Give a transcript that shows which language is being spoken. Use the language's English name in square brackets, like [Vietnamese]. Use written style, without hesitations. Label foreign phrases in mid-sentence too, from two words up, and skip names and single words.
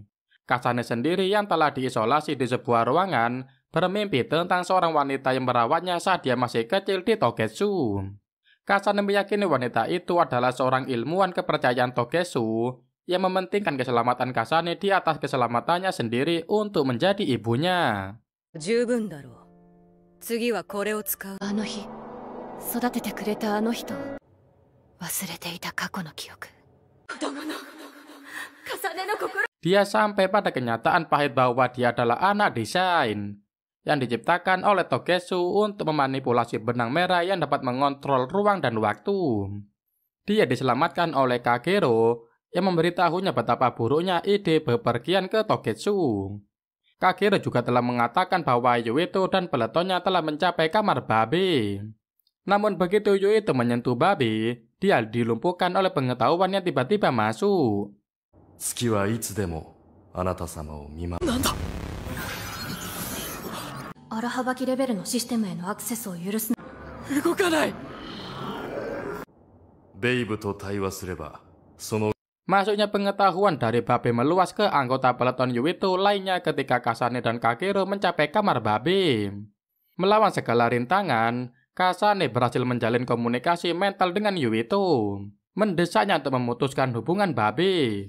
[Indonesian] Kasane sendiri yang telah diisolasi di sebuah ruangan bermimpi tentang seorang wanita yang merawatnya saat dia masih kecil di Togetsu. Kasane meyakini wanita itu adalah seorang ilmuwan kepercayaan Togetsu yang mementingkan keselamatan Kasane di atas keselamatannya sendiri untuk menjadi ibunya. [Japanese] 十分だろう。次はこれを使う。あの日、育ててくれたあの人、忘れていた過去の記憶。子供のKasaneの心。 [Indonesian] Dia sampai pada kenyataan pahit bahwa dia adalah anak desain yang diciptakan oleh Togetsu untuk memanipulasi benang merah yang dapat mengontrol ruang dan waktu. Dia diselamatkan oleh Kakeru yang memberitahunya betapa buruknya ide bepergian ke Togetsu. Kakeru juga telah mengatakan bahwa Yuito dan peletonnya telah mencapai kamar Babe. Namun begitu Yuito menyentuh Babe, dia dilumpuhkan oleh pengetahuan yang tiba-tiba masuk. [Japanese] 月はいつでもあなた様を見守る。なんだ腹幅きレベルのシステムへのアクセスを許す。動かない。ベイブと対話すれば、その [Indonesian] Masuknya pengetahuan dari Babe meluas ke anggota peleton Yuito lainnya ketika Kasane dan Kagero mencapai kamar Babe. Melawan segala rintangan, Kasane berhasil menjalin komunikasi mental dengan Yuito, mendesaknya untuk memutuskan hubungan Babe.